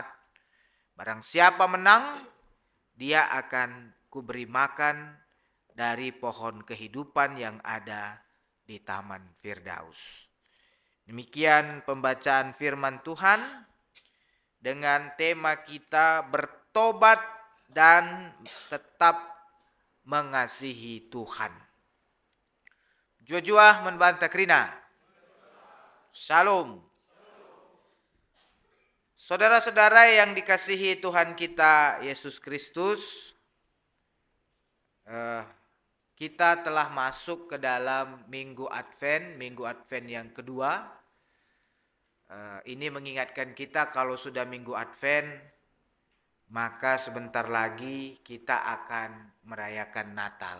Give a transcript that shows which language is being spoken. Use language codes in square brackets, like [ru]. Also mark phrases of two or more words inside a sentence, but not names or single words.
[id] Barang siapa menang, dia akan kuberi makan dari pohon kehidupan yang ada di Taman Firdaus. Demikian pembacaan firman Tuhan dengan tema kita bertobat dan tetap mengasihi Tuhan. Jua-jua membantah krina. Shalom. Saudara-saudara yang dikasihi Tuhan kita Yesus Kristus, kita telah masuk ke dalam Minggu Advent yang kedua. Ini mengingatkan kita kalau sudah Minggu Advent, maka sebentar lagi kita akan merayakan Natal.